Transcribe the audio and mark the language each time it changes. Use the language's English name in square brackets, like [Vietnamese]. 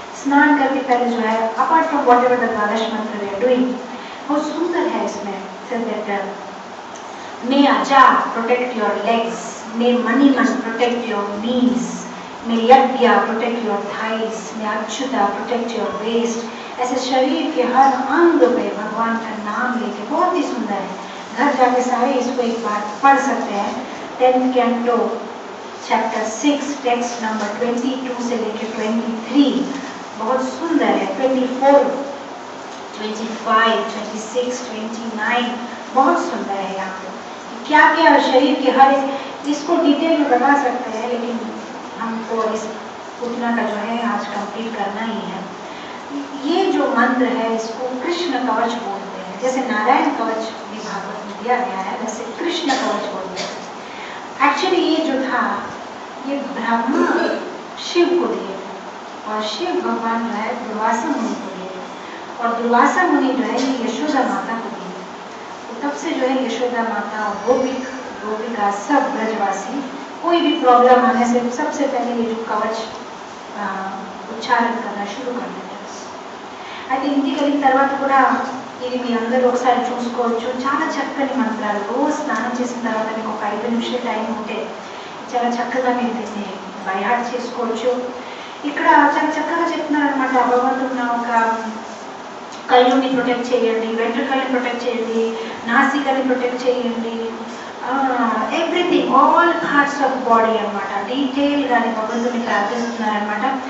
[Hindi] स्नान करके पहले जो है [English] apart from whatever [Hindi] the द्वादश मंत्र [English] we are doing [Hindi] बहुत सुंदर है इसमें। [English] May Aja protect your legs, may Maniman protect your knees, may Yagya protect your thighs, may Achyuta protect your waist। [Hindi] ऐसे शरीर के हर अंग पे भगवान का नाम लेके बहुत ही सुंदर है। घर जाके सारे इसको एक बार पढ़ सकते हैं। 10th canto chapter 6 text number 22 से लेके 23 बहुत सुंदर है। 24, 25, 26, 29 बहुत सुंदर है। यहाँ पे क्या क्या शरीर के हर इसको डिटेल में बता सकते हैं लेकिन हमको इस उतना का जो है आज कंप्लीट करना ही है। ये जो मंत्र है इसको कृष्ण कवच बोलते हैं। जैसे नारायण कवच भी भागवत में दिया गया है वैसे कृष्ण कवच बोलते हैं। एक्चुअली ये जो था ये ब्रह्मा शिव को दिए थे और शिव भगवान जो है दुर्वासा मुनि को दिए थे और दुर्वासा मुनि जो है ये यशोदा माता को दिए। तब से जो है यशोदा माता और गोपिका सब ब्रजवासी कोई भी प्रॉब्लम आने से सबसे पहले ये जो कवच उच्चारण करना शुरू कर देते हैं। [Telugu] అయితే ఇంటికి వెళ్ళిన తర్వాత కూడా ఇది మీ అందరూ ఒకసారి చూసుకోవచ్చు। చాలా చక్కని మంత్రాలు రోజు స్నానం చేసిన తర్వాత మీకు ఒక 5 నిమిషాల టైం ఉంటే చాలా చక్కగా మీరు దీన్ని బై హార్ట్ చేసుకోవచ్చు। ఇక్కడ చాలా చక్కగా చెప్తున్నారు అనమాట భగవంతుడు నా ఒక కళ్ళుని ప్రొటెక్ట్ చేయండి, వెంట్రుకల్ని ప్రొటెక్ట్ చేయండి, నాసికని ప్రొటెక్ట్ చేయండి, [English] everything all parts of body [Telugu] అనమాట డీటెయిల్గా భగవంతుని ప్రార్థిస్తున్నారనమాట।